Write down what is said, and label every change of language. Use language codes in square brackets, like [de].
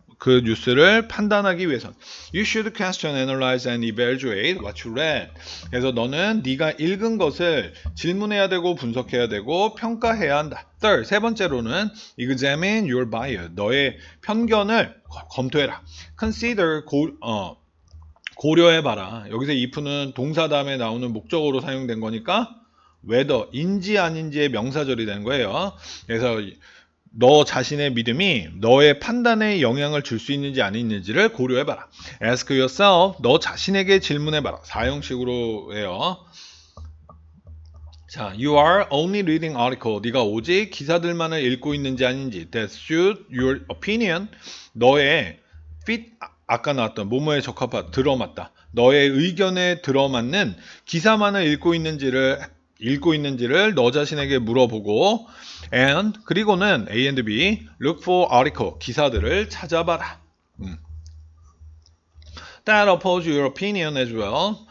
[ko] 그 뉴스를 판단하기 위해서. [en] You should question, analyze, and evaluate what you read. [ko] 그래서 너는 네가 읽은 것을 질문해야 되고 분석해야 되고 평가해야 한다. [en] Third, [ko] 세 번째로는 [en] examine your bias. [ko] 너의 편견을 검토해라. [en] Consider, [ko] 고려해봐라. 여기서 if는 동사 다음에 나오는 목적어로 사용된 거니까 whether, 인지 아닌지의 명사절이 되는 거예요. 그래서 너 자신의 믿음이 너의 판단에 영향을 줄 수 있는지 아닌지를 고려해봐라. [en] Ask yourself, [ko] 너 자신에게 질문해봐라. 사형식으로 해요. [en] 자, you are only reading article. [ko] 네가 오직 기사들만을 읽고 있는지 아닌지. [en] That suit your opinion. [ko] 너의 fit, 아까 나왔던 뭐뭐에 적합하다, 들어맞다. 너의 의견에 들어맞는 기사만을 읽고 있는지를 너 자신에게 물어보고 and 그리고는 A and B [en] look for article [ko] 기사들을 찾아봐라. [en] That oppose your opinion as well.